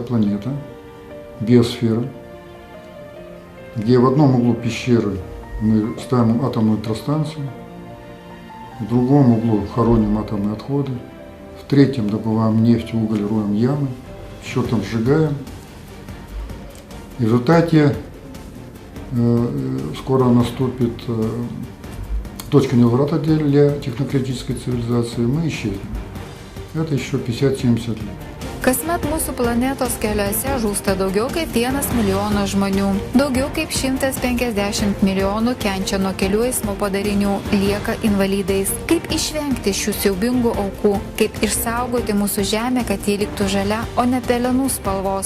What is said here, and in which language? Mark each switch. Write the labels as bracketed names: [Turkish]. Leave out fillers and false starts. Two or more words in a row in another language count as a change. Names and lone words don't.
[Russian] планета, биосфера, где в одном углу пещеры мы ставим атомную электростанцию, в другом углу хороним атомные отходы, в третьем добываем нефть, уголь, роем ямы, в четвертом сжигаем. И в результате скоро наступит точка невозврата для технократической цивилизации, мы исчезнем. Это еще 50-70 лет. [Lithuanian] Kasmet mūsų planetos keliuose žūsta daugiau kaip 1 milijonas žmonių. Daugiau kaip 150 milijonų kenčia nuo kelių eismo padarinių, lieka invalidais. Kaip išvengti šių siaubingų aukų? Kaip išsaugoti mūsų žemę, kad ji liktų žalia, o ne pelenų spalvos?